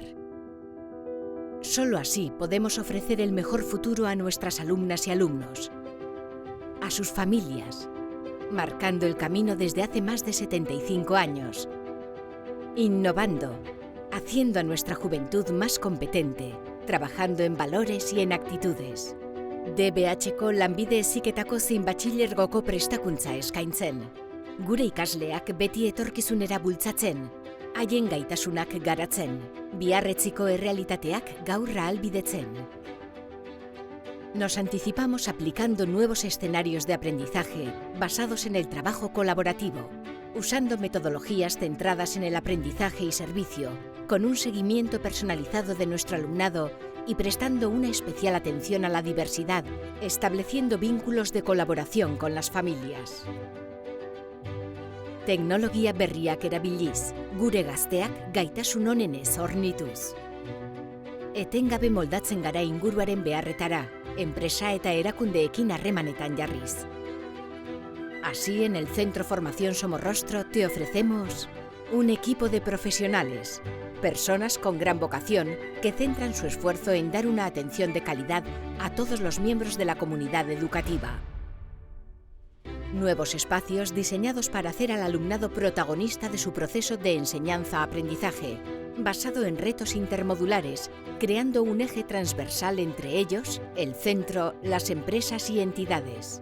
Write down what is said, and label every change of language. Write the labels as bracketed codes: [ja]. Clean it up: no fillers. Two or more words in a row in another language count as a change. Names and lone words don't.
[es] Solo así podemos ofrecer el mejor futuro a nuestras alumnas y alumnos, a sus familias, marcando el camino desde hace más de 75 años, innovando, haciendo a nuestra juventud más competente, trabajando en valores y en actitudes. [eu] DBH-ko lanbide heziketako zein batxilergoko prestakuntza eskaintzen. Gure ikasleak beti etorkizunera bultzatzen, haien gaitasunak garatzen, biharretziko errealitateak gaur ahalbidetzen. [es] Nos anticipamos aplicando nuevos escenarios de aprendizaje basados en el trabajo colaborativo, usando metodologías centradas en el aprendizaje y servicio, con un seguimiento personalizado de nuestro alumnado y prestando una especial atención a la diversidad, estableciendo vínculos de colaboración con las familias. [eu] Teknologia berriak erabiliz, gure gazteak gaitasun onenez hornituz. Etengabe moldatzen gara inguruaren beharretara, enpresa eta erakundeekin harremanetan jarriz. [es] Así, en el Centro Formación Somorrostro te ofrecemos un equipo de profesionales, personas con gran vocación que centran su esfuerzo en dar una atención de calidad a todos los miembros de la comunidad educativa. Nuevos espacios diseñados para hacer al alumnado protagonista de su proceso de enseñanza-aprendizaje, basado en retos intermodulares, creando un eje transversal entre ellos, el centro, las empresas y entidades.